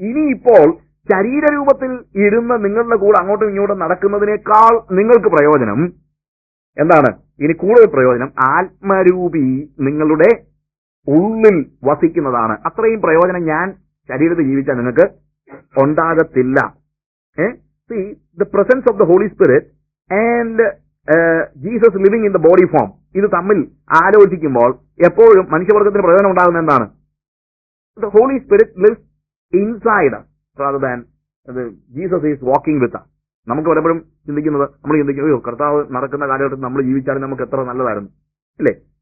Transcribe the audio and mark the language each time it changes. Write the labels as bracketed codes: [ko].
[ml] ഇനിയിപ്പോൾ ശരീരരൂപത്തിൽ ഇരുന്ന് നിങ്ങളുടെ കൂടെ അങ്ങോട്ടും ഇങ്ങോട്ടും നടക്കുന്നതിനേക്കാൾ നിങ്ങൾക്ക് പ്രയോജനം എന്താണ്? ഇനി കൂടുതൽ പ്രയോജനം ആത്മരൂപി നിങ്ങളുടെ ഉള്ളിൽ വസിക്കുന്നതാണ്. അത്രയും പ്രയോജനം ഞാൻ ശരീരത്തിൽ ജീവിച്ചാൽ നിങ്ങൾക്ക് ഉണ്ടാകത്തില്ല. [en] See, the presence of the Holy Spirit and Jesus living in the body form, [ml] ഇത് തമ്മിൽ ആലോചിക്കുമ്പോൾ എപ്പോഴും മനുഷ്യവർഗത്തിന് പ്രയോജനം ഉണ്ടാകുന്ന എന്താണ്? [en] The Holy Spirit lives inside us rather than Jesus is walking with us. [ml] നമുക്ക് പലപ്പോഴും നമ്മൾ ചിന്തിക്കും, അയ്യോ കർത്താവ് നടക്കുന്ന കാലഘട്ടത്തിൽ നമ്മൾ ജീവിച്ചാലും നമുക്ക് എത്ര നല്ലതായിരുന്നു, ഇല്ലേ?